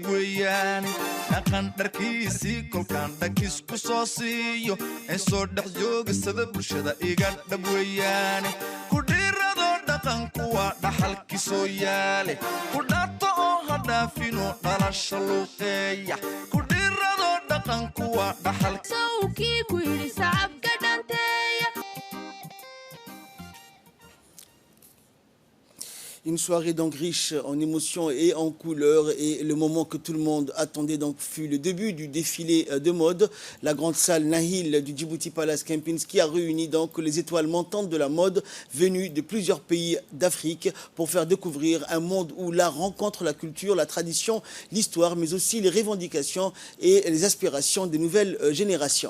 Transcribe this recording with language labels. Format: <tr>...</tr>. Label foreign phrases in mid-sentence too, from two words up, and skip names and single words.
<so>weeyaane dhaqandharkiisii kolkaan dhakisku soo siiyo een soo dhex joogsada bulshada iga dhab weeyaane ku dhiiradoo dhaqanku waa dhaxalki soo yaale ku dhaato oo ha dhaafino dhalasha luuqeeya ku dhiiradoo dhaqanku waa dhaxalki sawkii ku yidhi sacabka dhanteeya.</so> <fr>Une soirée donc riche en émotions et en couleurs, et le moment que tout le monde attendait donc fut le début du défilé de mode. La grande salle Nahil du Djibouti Palace Kempinski a réuni donc les étoiles montantes de la mode venues de plusieurs pays d'Afrique pour faire découvrir un monde où l'art rencontre la culture, la tradition, l'histoire, mais aussi les revendications et les aspirations des nouvelles générations.</fr>